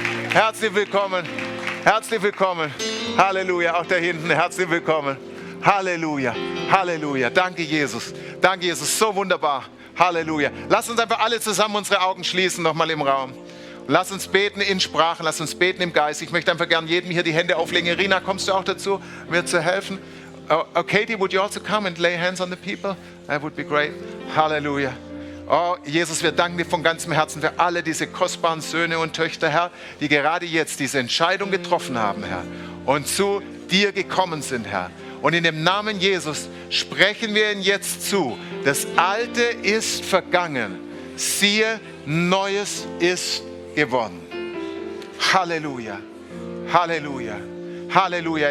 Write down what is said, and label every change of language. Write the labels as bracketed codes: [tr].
[de] Herzlich willkommen, herzlich willkommen. Halleluja, auch da hinten, herzlich willkommen. Halleluja, Halleluja. Danke, Jesus, so wunderbar. Halleluja. Lass uns einfach alle zusammen unsere Augen schließen, nochmal im Raum. Lass uns beten in Sprachen, lass uns beten im Geist. Ich möchte einfach gern jedem hier die Hände auflegen. Irina, kommst du auch dazu, mir zu helfen? [en] Oh, Katie, would you also come and lay hands on the people? That would be great. Halleluja. [de] Oh, Jesus, wir danken dir von ganzem Herzen für alle diese kostbaren Söhne und Töchter, Herr, die gerade jetzt diese Entscheidung getroffen haben, Herr, und zu dir gekommen sind, Herr. Und in dem Namen Jesus sprechen wir ihnen jetzt zu. Das Alte ist vergangen. Siehe, Neues ist geworden. Halleluja. Halleluja. Halleluja.